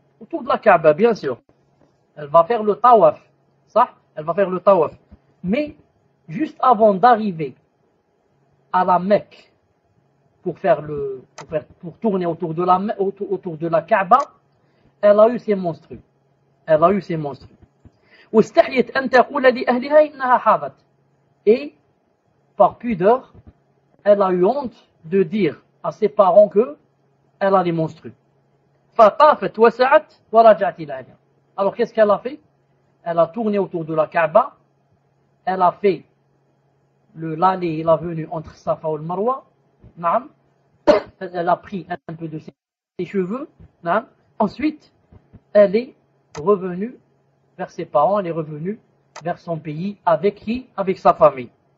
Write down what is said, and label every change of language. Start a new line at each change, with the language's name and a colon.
French: Autour de la Kaaba, bien sûr. Elle va faire le tawaf. Ça, elle va faire le tawaf. Mais, juste avant d'arriver à la Mecque, pour tourner autour de la Kaaba, elle a eu ses monstrues.
Arabic: واستحيت أن تقول لأهلها إنها حاضت.
French: Et, par pudeur, elle a eu honte de dire à ses parents que elle a les monstrues.
Arabic: فطافت وسعت ورجعت إلى أهلها.
French: Alors qu'est-ce qu'elle a fait? Elle a tourné autour de la Kaaba, elle a fait l'aller et la venue entre Safa et le Marwa, elle a pris un peu de ses cheveux, ensuite elle est revenue vers ses parents, elle est revenue vers son pays, avec qui? Avec sa famille.